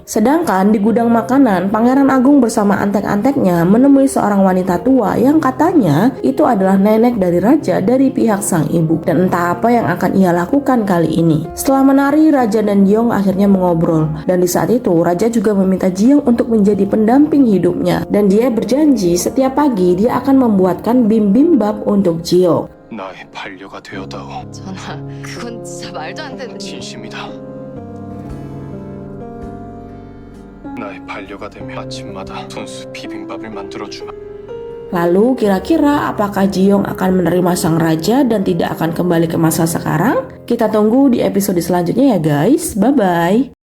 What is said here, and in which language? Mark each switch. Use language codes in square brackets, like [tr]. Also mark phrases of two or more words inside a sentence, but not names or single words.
[id] Sedangkan di gudang makanan, Pangeran Agung bersama antek-anteknya menemui seorang wanita tua yang katanya itu adalah nenek dari raja dari pihak sang ibu. Dan entah apa yang akan ia lakukan kali ini. Setelah menari, raja dan Jiong akhirnya mengobrol. Dan di saat itu, raja juga meminta Jiong untuk menjadi pendamping hidupnya. Dan dia berjanji setiap pagi dia akan membuatkan bibimbap untuk Jiong. [ko] 나의 반려가 되어다오. 전하, 그건 진짜 말도 안 되는. 진심이다. 나의 반려가 되면 아침마다 손수 비빔밥을 만들어주마. [id] Lalu kira-kira apakah Jiong akan menerima sang raja dan tidak akan kembali ke masa sekarang? Kita tunggu di episode selanjutnya ya guys. Bye-bye.